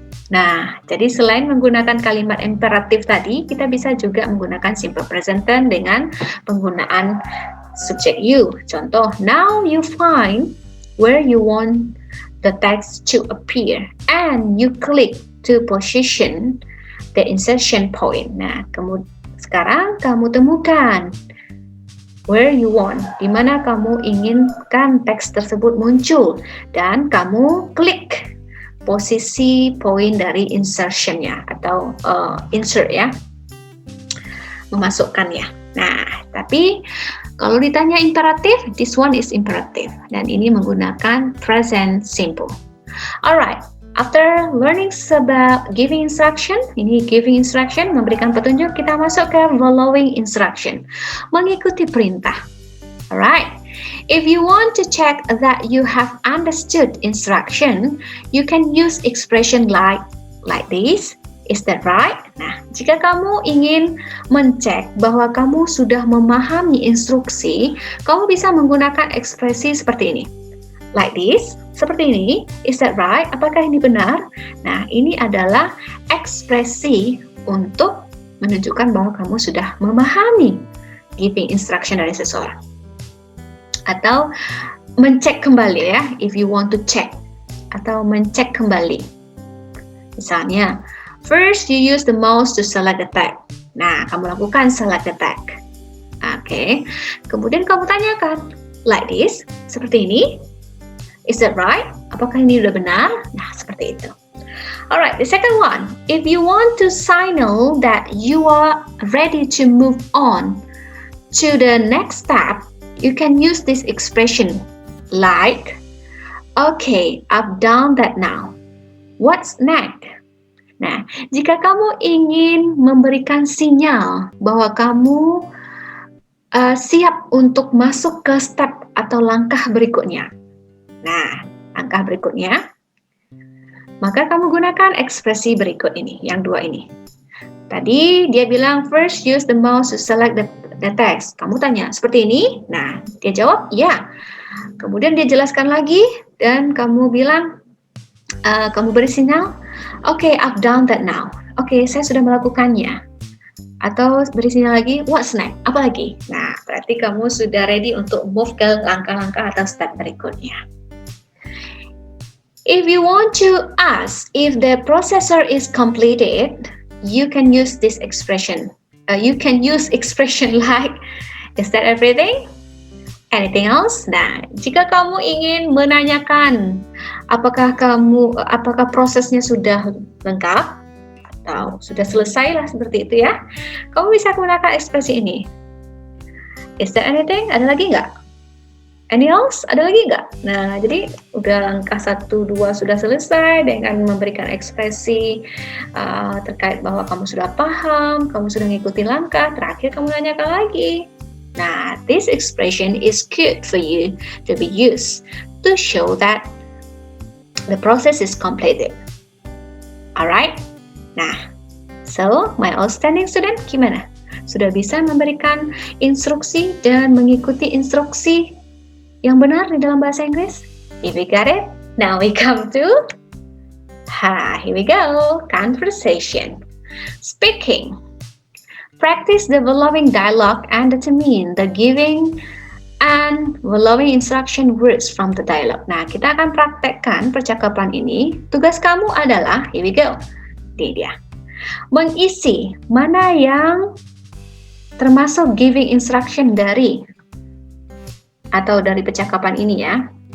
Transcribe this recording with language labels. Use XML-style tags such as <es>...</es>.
<id>Nah, jadi selain menggunakan kalimat imperatif tadi, kita bisa juga menggunakan simple present tense dengan penggunaan subjek you.</id> <en>Contoh, now you find where you want the text to appear and you click to position the insertion point.</en> <id>Nah, sekarang kamu temukan</id> <en>where you want,</en> <id>di mana kamu inginkan teks tersebut muncul, dan kamu klik posisi poin dari insertionnya atau insert ya, memasukkannya. Nah, tapi kalau ditanya imperatif,</id> <en>this one is imperative,</en> <id>dan ini menggunakan present simple. Alright.</id> <en>After learning about giving instruction, ini giving instruction,</en> <id>memberikan petunjuk, kita masuk ke</id> <en>following instruction,</en> <id>mengikuti perintah.</id> <en>Alright, if you want to check that you have understood instruction, you can use expression like this. Is that right?</en> <id>Nah, jika kamu ingin mencek bahwa kamu sudah memahami instruksi, kamu bisa menggunakan ekspresi seperti ini.</id> <en>Like this,</en> <id>seperti ini.</id> <en>Is that right?</en> <id>Apakah ini benar? Nah, ini adalah ekspresi untuk menunjukkan bahwa kamu sudah memahami giving instruction dari seseorang. Atau mencek kembali ya,</id> <en>if you want to check.</en> <id>Atau mencek kembali. Misalnya,</id> <en>first you use the mouse to select the tag.</en> <id>Nah, kamu lakukan</id> <en>select the tag.</en> <id>Oke. Kemudian kamu tanyakan,</id> <en>like this,</en> <id>seperti ini.</id> <en>Is that right?</en> <id>Apakah ini sudah benar? Nah, seperti itu.</id> <en>Alright, the second one. If you want to signal that you are ready to move on to the next step, you can use this expression like, okay, I've done that now. What's next?</en> <id>Nah, jika kamu ingin memberikan sinyal bahwa kamu siap untuk masuk ke step atau langkah berikutnya. Nah, langkah berikutnya, maka kamu gunakan ekspresi berikut ini, yang dua ini. Tadi dia bilang,</id> <en>first use the mouse to select the text.</en> <id>Kamu tanya, seperti ini? Nah, dia jawab, ya. Kemudian dia jelaskan lagi, dan kamu bilang, kamu beri sinyal,</id> <en>okay, I've done that now.</en> <id>Oke, saya sudah melakukannya. Atau beri sinyal lagi,</id> <en>what's next?</en> <id>Apa lagi? Nah, berarti kamu sudah ready untuk move ke langkah-langkah atau step berikutnya.</id> <en>If you want to ask if the processor is completed, you can use this expression. You can use expression like, is that everything? Anything else?</en> <id>Nah, jika kamu ingin menanyakan apakah prosesnya sudah lengkap atau sudah selesai lah seperti itu ya, kamu bisa menggunakan ekspresi ini.</id> <en>Is there anything?</en> <id>Ada lagi nggak?</id> <en>Any else?</en> <id>Ada lagi nggak? Nah, jadi udah langkah 1, 2 sudah selesai dengan memberikan ekspresi terkait bahwa kamu sudah paham, kamu sudah mengikuti langkah, terakhir kamu nanyakan lagi.</id> <en>Nah, this expression is good for you to be used to show that the process is completed. Alright? Nah, so my outstanding student,</en> <id>gimana? Sudah bisa memberikan instruksi dan mengikuti instruksi yang benar di dalam bahasa Inggris?</id> <en>If we got it, now we come to here we go, conversation. Speaking. Practice the following dialogue and determine the giving and following instruction words from the dialogue.</en> <id>Nah, kita akan praktekkan percakapan ini. Tugas kamu adalah,</id> <en>here we go,</en> <id>ini dia. Mengisi mana yang termasuk giving instruction dari percakapan ini ya.</id>